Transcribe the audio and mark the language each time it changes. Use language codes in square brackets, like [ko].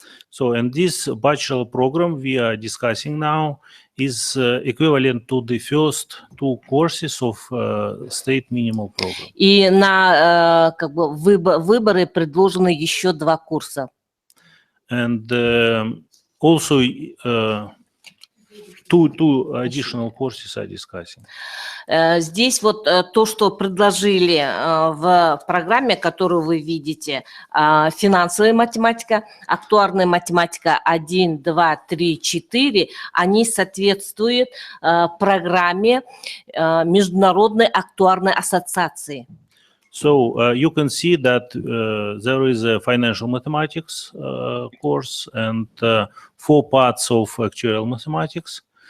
[en] So, and this bachelor program we are discussing now is equivalent to the first 2 courses of state minimal program. [ru] И на выборы предложены еще 2 курса. [en] And also two additional courses are discussing. [ru] Здесь вот то, что предложили в программе, которую вы видите, финансовая математика, актуарная математика 1, 2, 3, 4, они соответствуют программе Международной актуарной ассоциации. [en] So you can see that there is a financial mathematics course and 4 parts of actuarial mathematics.